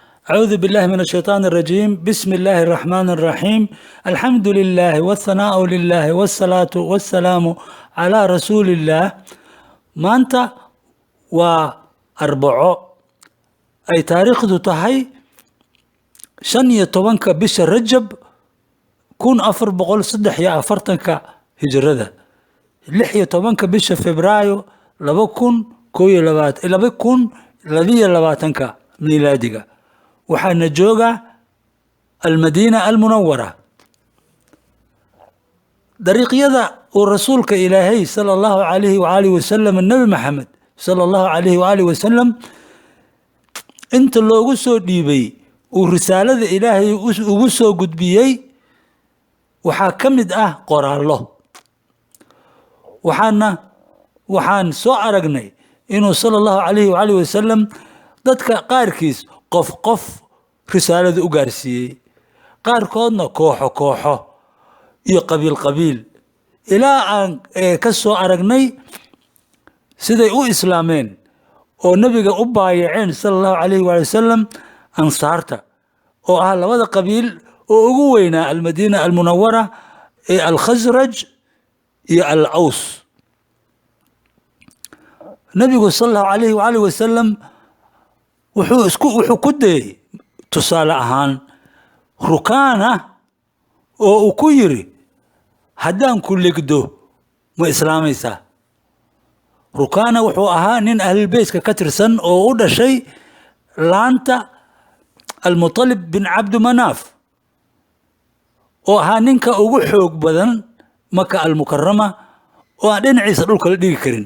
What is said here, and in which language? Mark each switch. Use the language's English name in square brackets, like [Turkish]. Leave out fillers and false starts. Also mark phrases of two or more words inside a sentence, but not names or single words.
[Arabic] أعوذ بالله من الشيطان الرجيم. بسم الله الرحمن الرحيم. الحمد لله والثناء لله والصلاة والسلام على رسول الله. [Somali] maanta waa arbaco ay taariikhdu tahay 15 bisha Rajab 1443 hijrada, 16 bisha Febraayo 2022 miilaadiga. waxaana jooga almadiina almunawara. dariiqyada uu rasuulka ilaahay [Arabic] صلى الله عليه وعلى آله وسلم, [Somali] nabi maxamed [Arabic] صلى الله عليه وعلى آله وسلم, [Somali] inta loogu soo dhiibay uu risaalada ilaahay ugu soo gudbiyey waxaa ka mid ah qoraallo. waxaan soo aragnay inuu [Arabic] صلى الله عليه وعلى آله وسلم [Somali] dadka qaarkiis qof risaalada u gaarsiiyey, qaarkoodna kooxo iyo qabiil ilaa aan ka soo aragnay siday u islaameen oo nabiga u baayaceen [Arabic] صلى الله عليه وسلم [Somali] ansaarta oo ah labada qabiil oo ugu weynaa almadiina almunawara ee alkhasraj iyo al-aws. nabigu [Arabic] صلى الله عليه وعلى آله وسلم [Somali] wuxuu ku dayay tusaale ahaan rukaana oo uu ku yiri, haddaan ku legdo ma islaamaysaa? rukaana wuxuu ahaa nin ahlulbeytka ka tirsan oo u dhashay laanta almutalib bin cabdimanaaf, oo ahaa ninka ugu xoog badan maka almukarama oo aan dhinaciisa dhulka la dhigi karin.